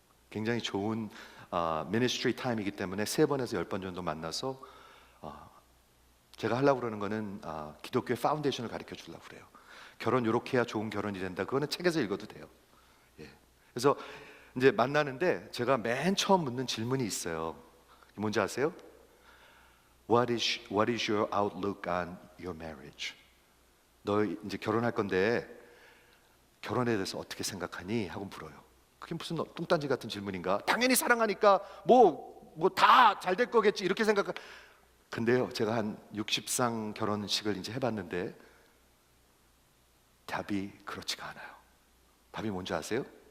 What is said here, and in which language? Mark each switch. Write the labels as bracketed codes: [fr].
[ko] 굉장히 좋은 미니스트리 타임이기 때문에 3번에서 10번 정도 만나서 제가 하려고 그러는 거는 기독교의 파운데이션을 가르쳐 주려고 그래요. 결혼 이렇게 해야 좋은 결혼이 된다. 그거는 책에서 읽어도 돼요. 예. 그래서 이제 만나는데 제가 맨 처음 묻는 질문이 있어요. 뭔지 아세요? [en] What is your outlook on your marriage? [ko] 너 이제 결혼할 건데 결혼에 대해서 어떻게 생각하니? 하고 물어요. 그게 무슨 뚱딴지 같은 질문인가? 당연히 사랑하니까 뭐 다 잘 될 거겠지 이렇게 생각. 근데요, 제가 한 60상 결혼식을 이제 해봤는데 답이 그렇지가 않아요. 답이 뭔지 아세요?